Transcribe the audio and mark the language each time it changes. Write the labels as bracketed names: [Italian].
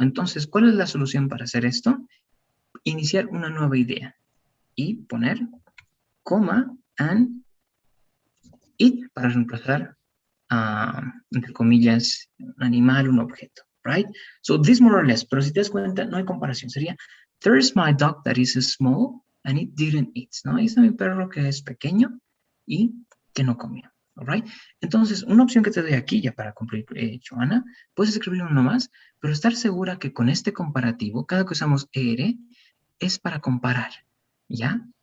[Spanish] Entonces, ¿cuál es la solución para hacer esto? Iniciar una nueva idea y poner coma and it para reemplazar, entre comillas, un animal, un objeto, right? [English] So this more or less, [Spanish] pero si te das cuenta, no hay comparación. [English] Sería, there's my dog that is small and it didn't eat, ¿no? [Spanish] Ahí está mi perro que es pequeño y que no comió, [English] all right? [Spanish] Entonces, una opción que te doy aquí, ya para cumplir, Joana, puedes escribir uno más, pero estar segura que con este comparativo, cada que usamos ER, es para comparar, ¿ya?